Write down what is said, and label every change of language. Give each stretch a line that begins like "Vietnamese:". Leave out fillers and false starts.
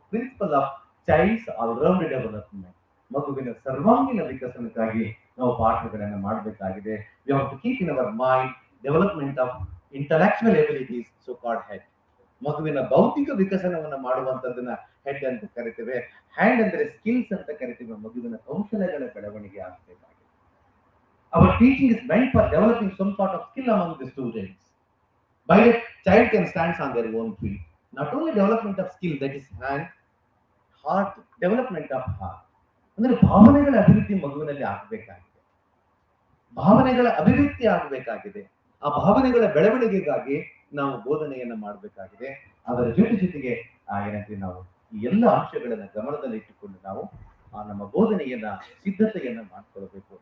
Kannada: Principle of child's all-round development, ಮಗುವಿನ ಸರ್ವಾಂಗೀಣ ವಿಕಸನಕ್ಕಾಗಿ ನಾವು ಪಾಠಗಳನ್ನ ಮಾಡಬೇಕಾಗಿದೆ.
English: We have to keep in our mind development of intellectual abilities, so called head.
Kannada: ಮಗುವಿನ ಭೌತಿಕ ವಿಕಸನವನ್ನ ಮಾಡುವಂತದ್ದನ್ನ ಹೆಡ್ ಅಂತ ಕರಿತೇವೆ. ಹ್ಯಾಂಡ್ ಅಂದ್ರೆ ಸ್ಕಿಲ್ಸ್ ಅಂತ ಕರಿತೇವೆ. ಮಗುವಿನ ಕೌಶಲ್ಯಗಳ ಬೆಳವಣಿಗೆ ಆಗಬೇಕಾಗಿದೆ.
English: Our teaching is meant for developing some sort of skill among the students. By that, child can stand on their own feet. Not only development of skill, that is hand, heart, development of heart.
Kannada: ಅಂದ್ರೆ ಭಾವನೆಗಳ ಅಭಿವೃದ್ಧಿ ಮಗುವಿನಲ್ಲಿ ಆಗಬೇಕಾಗಿದೆ. ಭಾವನೆಗಳ ಅಭಿವ್ಯಕ್ತಿ ಆಗಬೇಕಾಗಿದೆ. ಆ ಭಾವನೆಗಳ ಬೆಳವಣಿಗೆಗಾಗಿ ನಾವು ಬೋಧನೆಯನ್ನ ಮಾಡಬೇಕಾಗಿದೆ. ಅದರ ಜೊತೆಗೆ ಏನಂತೀವಿ ನಾವು ಈ ಎಲ್ಲ ಅಂಶಗಳನ್ನ ಗಮನದಲ್ಲಿ ಇಟ್ಟುಕೊಂಡು ನಾವು ನಮ್ಮ ಬೋಧನೆಯನ್ನ ಸಿದ್ಧತೆಯನ್ನ ಮಾಡ್ಕೊಳ್ಬೇಕು.